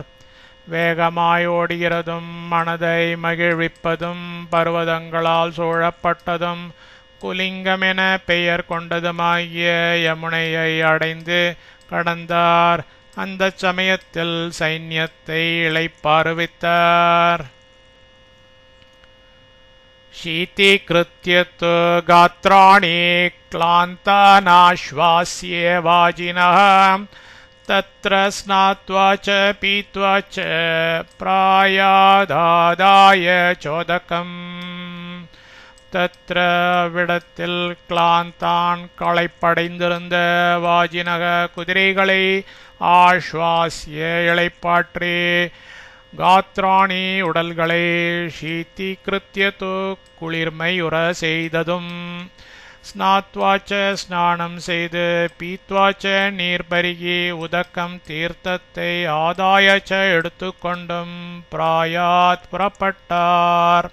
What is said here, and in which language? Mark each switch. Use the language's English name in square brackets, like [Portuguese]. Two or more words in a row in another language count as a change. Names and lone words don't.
[Tamil] வேகமாய் ஓடுகிறதும் மனதை மகிழ்விப்பதும் பர்வதங்களால் சூழப்பட்டதும் குலிங்கமென பெயர் கொண்டதுமாகிய யமுனையை அடைந்து கடந்தார். அந்த சமயத்தில் சைன்யத்தை இளைப்பாறுவித்தார். [Sanskrit] शीतीकृत्य तु गात्राणि क्लान्तानाश्वास्ये वाजिनः तत्र स्नात्वा च पीत्वा च प्रायादादाय चोदकम्. [Tamil] தத்ர விடத்தில் கிளாந்தான் களைப்படைந்திருந்த வாஜினக குதிரைகளை ஆஸ்வாசிய இளைப்பாற்றி காத்ராணி உடல்களை ஷீதீகிருத்யது குளிர்மையுற செய்ததும் ஸ்நாத்வாச்ச ஸ்நானம் செய்து பீத்வாச்ச நீர் பருகி உதக்கம் தீர்த்தத்தை ஆதாயச்ச எடுத்துக்கொண்டும் பிராயாத் புறப்பட்டார்.